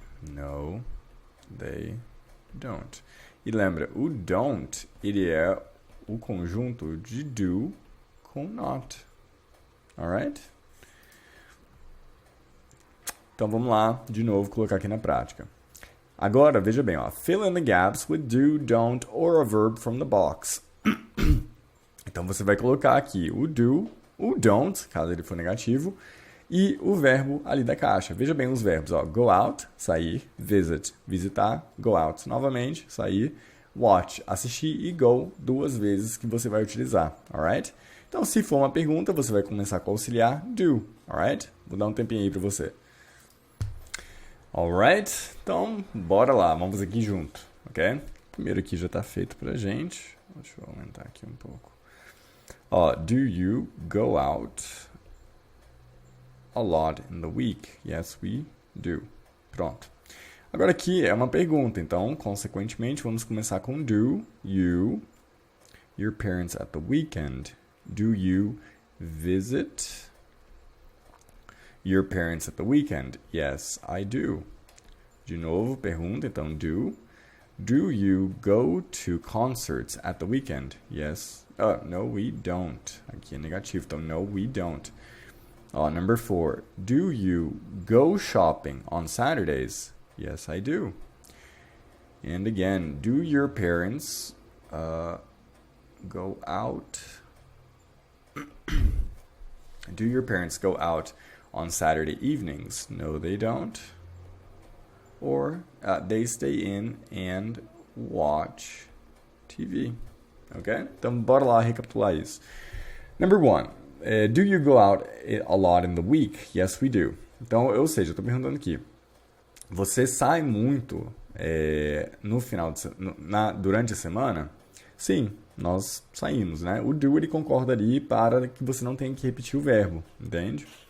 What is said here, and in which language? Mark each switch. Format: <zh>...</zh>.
<en>No, they don't.</en> <pt>E lembra, o don't, ele é o conjunto de do com not. Alright? Então vamos lá, de novo, colocar aqui na prática. Agora, veja bem, ó,</pt> <en>fill in the gaps with do, don't or a verb from the box.</en> <pt>Então você vai colocar aqui o do, o don't, caso ele for negativo, e o verbo ali da caixa. Veja bem os verbos, ó, go out, sair, visit, visitar, go out novamente, sair, watch, assistir e go, 2 vezes que você vai utilizar, alright? Então, se for uma pergunta, você vai começar com o auxiliar do, alright? Vou dar um tempinho aí para você. Alright? Então, bora lá, vamos aqui junto, ok? Primeiro aqui já está feito pra gente. Deixa eu aumentar aqui um pouco.</pt> <en>Ó, do you go out a lot in the week? Yes, we do.</en> <pt>Pronto. Agora aqui é uma pergunta, então, consequentemente, vamos começar com</pt> <en>do you, your parents at the weekend? Do you visit your parents at the weekend? Yes, I do.</en> <pt>De novo, pergunta, então, do.</pt> <en>Do you go to concerts at the weekend? Yes. No, we don't.</en> <pt>Aqui é negativo, então,</pt> <en>no, we don't. Number 4. Do you go shopping on Saturdays? Yes, I do. And again, do your parents go out? Do your parents go out on Saturday evenings? No, they don't. Or they stay in and watch TV. Ok?</en> <pt>Então, bora lá recapitular isso.</pt> <en>Number 1. Do you go out a lot in the week? Yes, we do.</en> <pt>Então, ou seja, eu estou perguntando aqui. Você sai muito no final de, durante a semana? Sim, nós saímos, né? O do, ele concorda ali para que você não tenha que repetir o verbo, entende?</pt>